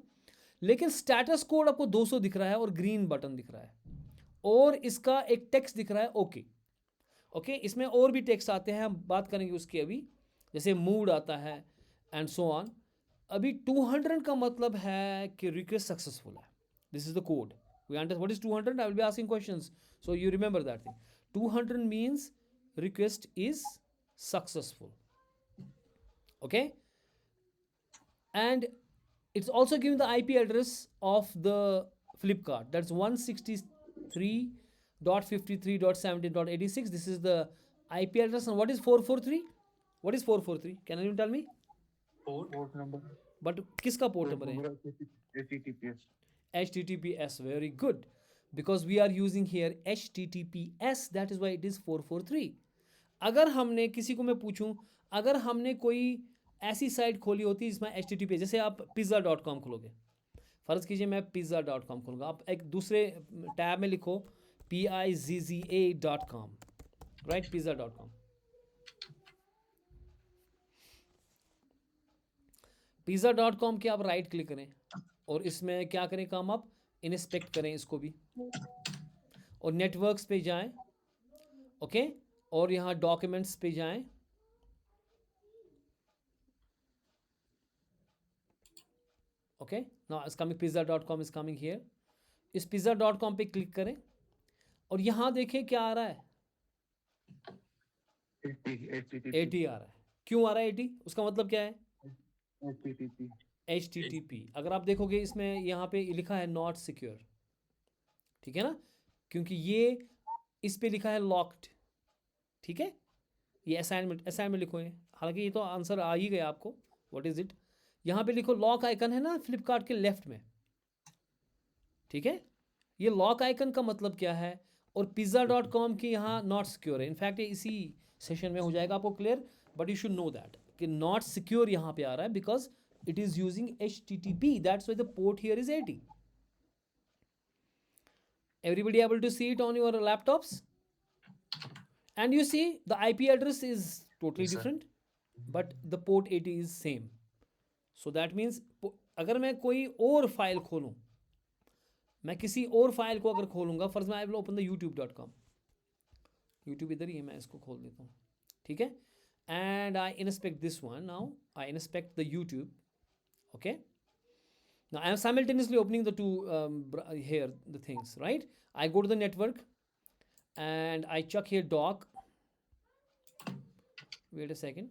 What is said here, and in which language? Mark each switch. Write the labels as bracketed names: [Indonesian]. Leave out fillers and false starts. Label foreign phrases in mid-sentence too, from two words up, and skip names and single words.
[Hindi] लेकिन [English] status code [Hindi] आपको 200 दिख रहा है और [English] green button [Hindi] दिख रहा है, और इसका एक टेक्स्ट दिख रहा है ओके. ओके, इसमें और भी टेक्स्ट आते हैं, हम बात करेंगे उसकी अभी, जैसे मूड आता है [English] and so on. [Hindi] अभी 200 का मतलब है कि [English] request successful [Hindi] है. [English] This is the code. We understand what is 200. I will be asking questions, so you remember that thing. 200 मींस request is successful. Okay, and it's also giving the IP address of the Flipkart, that's 163.53.17.86. this is the IP address. And what is 443? What is 443? Can anyone tell me? Port number. [Hindi] But किसका [English] port number [Hindi] है? [English] HTTPS. HTTPS, very good, because we are using here HTTPS, that is why it is 443. [Hindi] अगर हमने किसी को मैं पूछूं, अगर हमने कोई ऐसी साइट खोली होती जिसमें HTTP, जैसे आप pizza.com खोलोगे, फ़र्ज़ कीजिए मैं pizza.com खोलूँगा, आप एक दूसरे टैब में लिखो pizza.com, राइट, pizza.com. pizza.com के आप [English] right click [Hindi] करें और इसमें क्या करें काम, आप इंस्पेक्ट करें इसको भी, और नेटवर्क्स पे जाएं. ओके, और यहाँ डॉक्यूमेंट्स पे जाएं. [English] Okay, now it's coming, pizza.com is coming here. [Hindi] इस pizza.com पे क्लिक करें और यहाँ देखें क्या आ रहा है, 80 आ रहा है. क्यों आ रहा है 80? उसका मतलब क्या है, HTTP. अगर आप देखोगे इसमें यहाँ पे लिखा है [English] not secure, [Hindi] ठीक है ना, क्योंकि ये इस पे लिखा है लॉक्ड. ठीक है, ये असाइनमेंट लिखो है, हालांकि ये तो आंसर आ ही गया आपको. [English] what is it, [Hindi] यहाँ पे लिखो [English] lock icon [Hindi] है ना फ्लिपकार्ट के लेफ्ट में. ठीक है, ये [English] lock icon [Hindi] का मतलब क्या है, और pizza.com की यहाँ [English] not secure [Hindi] है. इनफैक्ट इसी सेशन में हो जाएगा आपको क्लियर, [English] but you should know that [Hindi] कि [English] not secure [Hindi] यहाँ पे आ रहा है [English] because it is using HTTP, that's why the port here is 80. Everybody able to see it on your laptops? And you see the IP address is totally Yes, sir. different, but the port 80 is same. So that means [Hindi] अगर मैं कोई और फाइल खोलूँ, मैं किसी और फाइल को अगर खोलूँगा, फर्ज में [English] I will open the youtube.com. [Hindi] YouTube इधर ही है, मैं इसको खोल देता हूँ. ठीक है, [English] and I inspect this one. Now I inspect the YouTube. Okay, now I am simultaneously opening the two here the things, right? I go to the network and I check here doc. Wait a second.